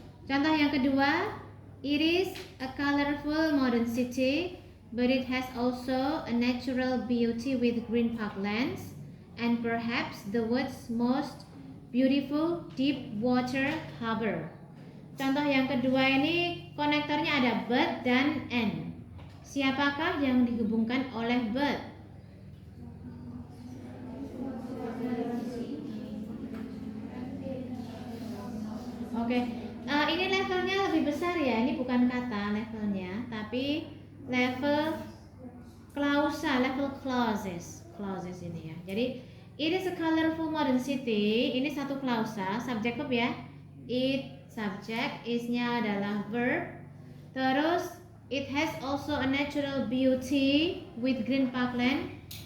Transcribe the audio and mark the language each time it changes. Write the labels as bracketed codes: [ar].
[id] Contoh yang kedua, [en] it is a colorful modern city, but it has also a natural beauty with green parklands and perhaps the world's most beautiful deep water harbor. [id] Contoh yang kedua ini konektornya ada but dan and. Siapakah yang dihubungkan oleh but? Oke. Ini levelnya lebih besar ya, ini bukan kata levelnya, tapi level klausa, level clauses ini ya. Jadi [en] it is a colorful modern city, [id] ini satu klausa, subjek verb ya. It subject, is-nya adalah verb. [en] Terus it has also a natural beauty with green parkland.